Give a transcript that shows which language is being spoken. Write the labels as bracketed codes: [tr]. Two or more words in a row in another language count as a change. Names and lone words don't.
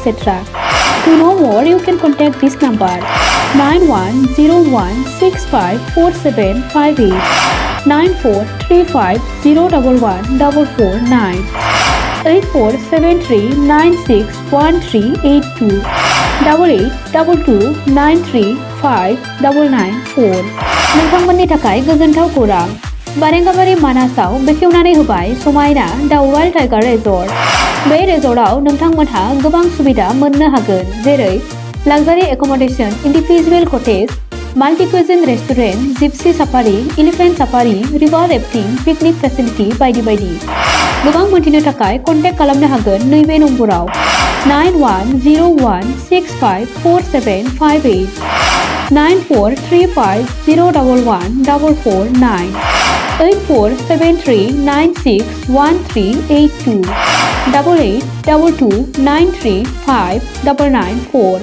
[en] To know more, you can contact this number 9101654758 9435011449 8473961382 8822935994 [brx] नोंथांमोननि थाखाय गोजोनथाव खौरां बारेंगाबारि मानासाव बेखेवनानै होबाय समायना द वाइल्ड टाइगार रिजर्ट बे रिजर्टआव नोंथांमोनहा गोबां सुबिदा मोननो हागोन जेरै लाक्जारि [en] accommodation individual cottage multi-cuisine restaurant, gypsy safari, elephant safari, river rafting, picnic facility [brx] बायदि बायदि गोबां मोनथिनो थाखाय कन्टेक्ट खालामनो हागोन नैबे नम्बराव [en] 9101654758 9435011449 8473961382 8822935994